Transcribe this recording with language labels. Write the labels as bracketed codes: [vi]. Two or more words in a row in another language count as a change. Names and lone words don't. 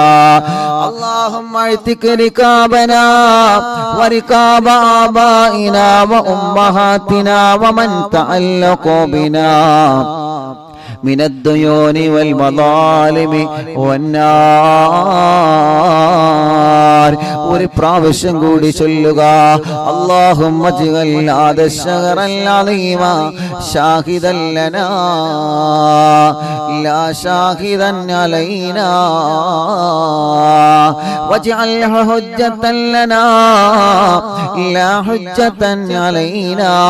[ar] اللهم اعتق رقابنا ورقاب آبائنا وأمهاتنا ومن تعلقوا بنا من الديون والمظالم والنار. [ml] ഒരു പ്രാവശ്യം കൂടി ചൊല്ലുക. [ar] اللهم اجعل هذا الشهر العظيم شاهدا لنا لا شاهدا علينا واجعله حجة لنا لا حجة علينا.